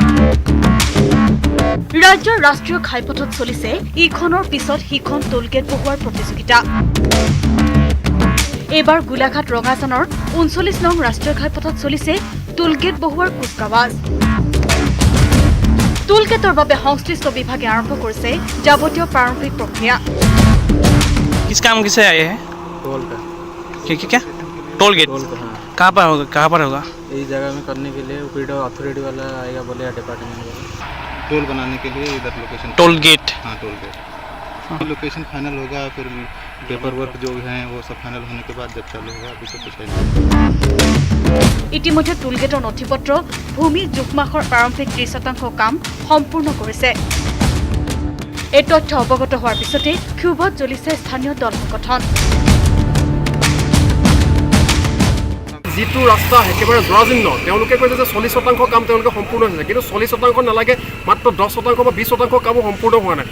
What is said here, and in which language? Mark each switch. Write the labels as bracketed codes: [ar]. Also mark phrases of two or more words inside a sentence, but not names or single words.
[as] ৰাজ্যৰ ৰাষ্ট্ৰীয় ঘাইপথত চলিছে ইখনৰ পিছত সিখন টোলগেট বহুৱাৰ প্ৰতিযোগিতা। এইবাৰ গোলাঘাট ৰঙাজানৰ ৩৯ নং ৰাষ্ট্ৰীয় ঘাইপথত চলিছে টোলগেট বহুৱাৰ কুচকাৱাজ। টোলগেটৰ বাবে সংশ্লিষ্ট বিভাগে আৰম্ভ কৰিছে যাৱতীয় প্ৰাৰম্ভিক প্ৰক্ৰিয়া। [hi] किस काम से आए हैं? टोल का। क्या? टोल गेट कहाँ पर होगा? इस जगह में करने के लिए ऊपरी अथॉरिटी वाला आएगा, बोले डिपार्टमेंट वाला टोल बनाने के लिए इधर लोकेशन। टोल गेट। हाँ टोल गेट। लोकेशन फाइनल होगा, फिर पेपर वर्क जो हैं वो सब फाइनल होने के बाद जब चालू होगा, अभी सब कुछ है। [as] ইতিমধ্যে টোলগেটৰ নথিপত্ৰ ভূমি জোখমাখৰ প্ৰাৰম্ভিক 30% কাম সম্পূৰ্ণ কৰিছে। এই তথ্য অৱগত হোৱাৰ পিছতে ক্ষোভত জ্বলিছে স্থানীয় দল সংগঠন। যিটো ৰাস্তা একেবাৰে জৰাজীৰ্ণ, তেওঁলোকে কৈছে যে 40% কাম তেওঁলোকে সম্পূৰ্ণ হৈছে, কিন্তু 40% নালাগে, মাত্ৰ 10% বা 20% কামো সম্পূৰ্ণ হোৱা নাই।